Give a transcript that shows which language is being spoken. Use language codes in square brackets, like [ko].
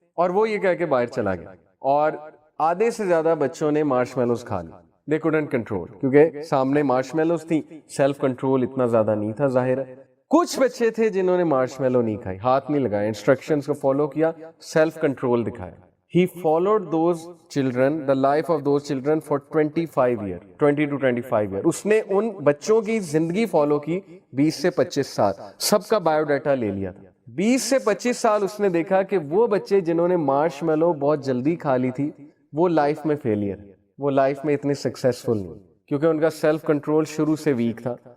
[ur] اور وہ یہ کہہ کے باہر چلا گیا, اور آدھے سے زیادہ بچوں نے مارشمیلوز کھا لی. [en] they couldn't control, [ur] کیونکہ سامنے مارشمیلوز تھی, سیلف کنٹرول اتنا زیادہ نہیں تھا ظاہر ہے. کچھ بچے تھے جنہوں نے مارشمیلو نہیں کھائی, ہاتھ نہیں لگایا, انسٹرکشنز کو فالو کیا, سیلف کنٹرول دکھایا. [en] He followed those children, the life of those children for 25 years, 20 to 25 years. [ur] اس نے ان بچوں کی زندگی فالو کی 20 سے 25 سال, سب کا بایو ڈیٹا لے لیا تھا. 20 سے 25 سال اس نے دیکھا کہ وہ بچے جنہوں نے مارشمیلو بہت جلدی کھا لی تھی, وہ لائف میں فیلئر, وہ لائف میں اتنے سکسیسفل نہیں, کیونکہ ان کا سیلف کنٹرول شروع سے ویک تھا.